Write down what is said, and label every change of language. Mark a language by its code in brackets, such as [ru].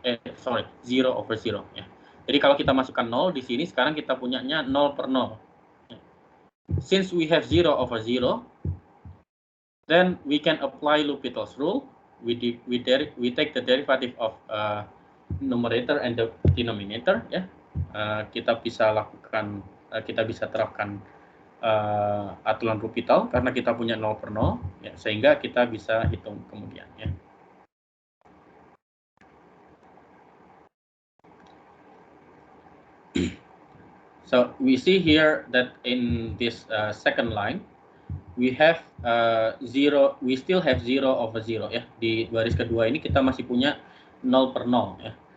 [en] 0 over 0, [id] ya. Jadi kalau kita masukkan 0 di sini, sekarang kita punyanya 0 per 0. [en] Since we have 0 over 0, then we can apply L'Hopital's rule. We take the derivative of numerator and the denominator. [id] Ya, kita bisa lakukan, kita bisa terapkan aturan L'Hopital karena kita punya 0 per 0, ya, sehingga kita bisa hitung kemudian. Ya. [en] So we see here that in this second line, we have 0, we still have 0 over 0 ya. [id] Di baris kedua ini kita masih punya 0 per 0 ya.